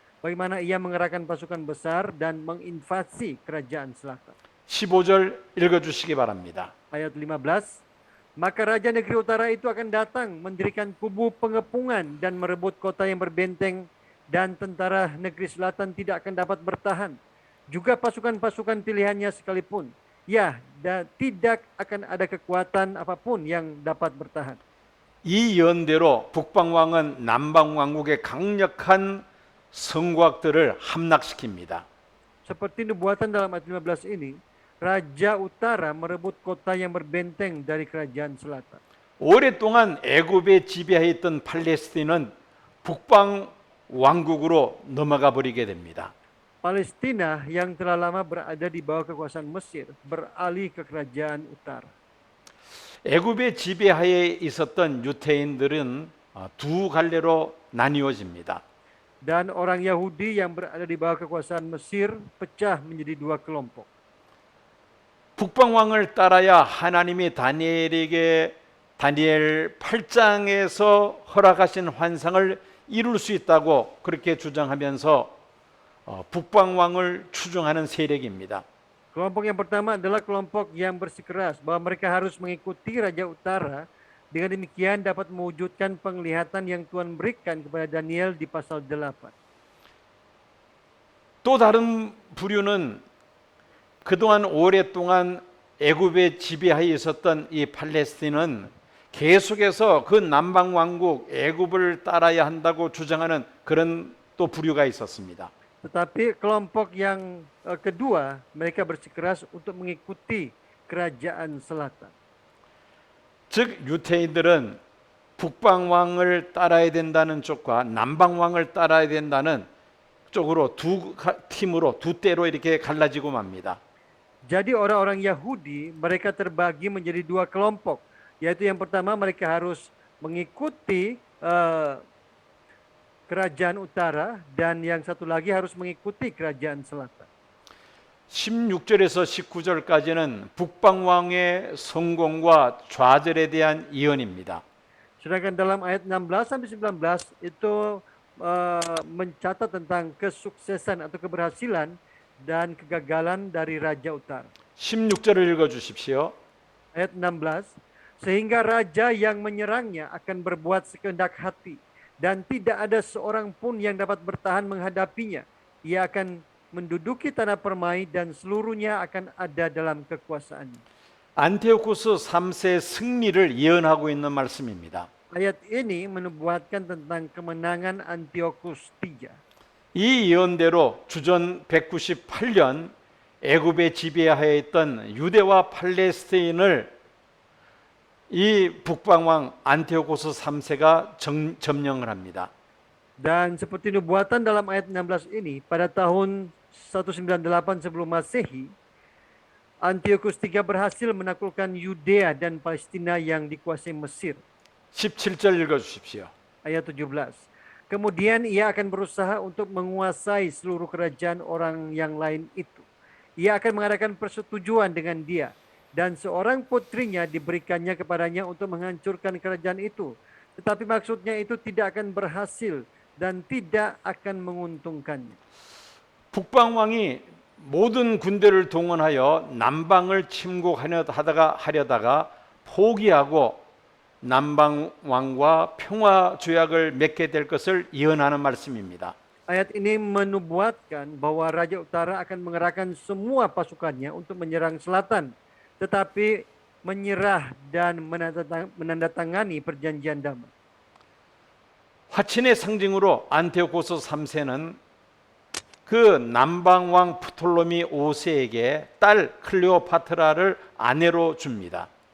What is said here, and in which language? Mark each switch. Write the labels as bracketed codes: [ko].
[id] Bagaimana ia mengerahkan pasukan besar dan menginvasi kerajaan selatan. [ko] 15절 읽어주시기 바랍니다. [id] Ayat 15, maka Raja Negeri Utara itu akan datang mendirikan kubu pengepungan dan merebut kota yang berbenteng, dan tentara negeri selatan tidak akan dapat bertahan. Juga pasukan-pasukan pilihannya sekalipun. Ya, dan tidak akan ada kekuatan apapun yang dapat bertahan. [ko] 이 예언대로 북방왕은 남방왕국의 강력한 성곽들을 함락시킵니다. [id] Seperti nubuatan dalam ayat 15 ini, Raja Utara merebut kota yang berbenteng dari kerajaan selatan. [ko] 오랫동안 애굽에 지배하였던 팔레스틴은 북방 왕국으로 넘어가 버리게 됩니다. [id] Palestina yang telah lama berada di bawah kekuasaan Mesir beralih ke kerajaan utara. [ko] 애굽의 지배하에 있었던 유대인들은 두 갈래로 나뉘어집니다. [id] Dan orang Yahudi yang berada di bawah kekuasaan Mesir pecah menjadi dua kelompok. [ko] 북방 왕을 따라야 하나님이 다니엘에게 다니엘 8장에서 허락하신 환상을 이룰 수 있다고 그렇게 주장하면서 북방 왕을 추종하는 세력입니다. [id] Kelompok yang pertama adalah kelompok yang bersikeras bahwa mereka harus mengikuti Raja Utara. Dengan demikian dapat mewujudkan penglihatan yang Tuhan berikan kepada Daniel di pasal 8. [ko] 또 다른 부류는 그동안 오랫동안 애굽에 지배하에 있었던 이 팔레스틴은 계속해서 그 남방 왕국 애굽을 따라야 한다고 주장하는 그런 또 부류가 있었습니다. [id] Tetapi kelompok yang kedua, mereka bersikeras untuk mengikuti kerajaan selatan. [ko] 즉 유대인들은 북방 왕을 따라야 된다는 쪽과 남방 왕을 따라야 된다는 쪽으로 두 팀으로 두 때로 이렇게 갈라지고 맙니다. [id] Jadi orang-orang Yahudi mereka terbagi menjadi dua kelompok, yaitu yang pertama mereka harus mengikuti kerajaan utara, dan yang satu lagi harus mengikuti kerajaan selatan. [ko] 16절에서 19절까지는 북방 왕의 성공과 좌절에 대한 예언입니다. [id] Sedangkan dalam ayat 16 sampai 19 itu mencatat tentang kesuksesan atau keberhasilan dan kegagalan dari Raja Utara. [ko] 16절을 읽어 주십시오. [id] Ayat 16, sehingga raja yang menyerangnya akan berbuat sekehendak hati, dan tidak ada seorang pun yang dapat bertahan menghadapinya. Ia akan menduduki tanah permai dan seluruhnya akan ada dalam kekuasaannya. [ko] 안티오코스 3세 승리를 예언하고 있는 말씀입니다. [id] Ayat ini menubuatkan tentang kemenangan Antiochus III. [ko] 이 예언대로 주전 198년 애굽에 지배하여 있던 유대와 팔레스틴을 이 북방왕 안티오코스 3세가 점령을 합니다. [id] Dan seperti nubuatan dalam ayat 16 ini, pada tahun 198 sebelum Masehi, Antiochus III berhasil menaklukkan Yudea dan Palestina yang dikuasai Mesir. [ko] 17절 읽어 주십시오. [id] Ayat 17. Kemudian ia akan berusaha untuk menguasai seluruh kerajaan orang yang lain itu. Ia akan mengadakan persetujuan dengan dia, dan seorang putrinya diberikannya kepadanya untuk menghancurkan kerajaan itu. Tetapi maksudnya itu tidak akan berhasil dan tidak akan menguntungkannya. [ko] 북방 왕이 모든 군대를 동원하여 남방을 침공하려다가 포기하고 남방 왕과 평화 조약을 맺게 될 것을 예언하는 말씀입니다. [id] Ayat ini menubuatkan bahwa Raja Utara akan mengerahkan semua pasukannya untuk menyerang selatan, tetapi menyerah dan menandatangani perjanjian damai. [ko] 화친의 상징으로 안티오코스 3세는 그 남방 왕 프톨로미 5세에게 딸 클레오파트라를 아내로 줍니다.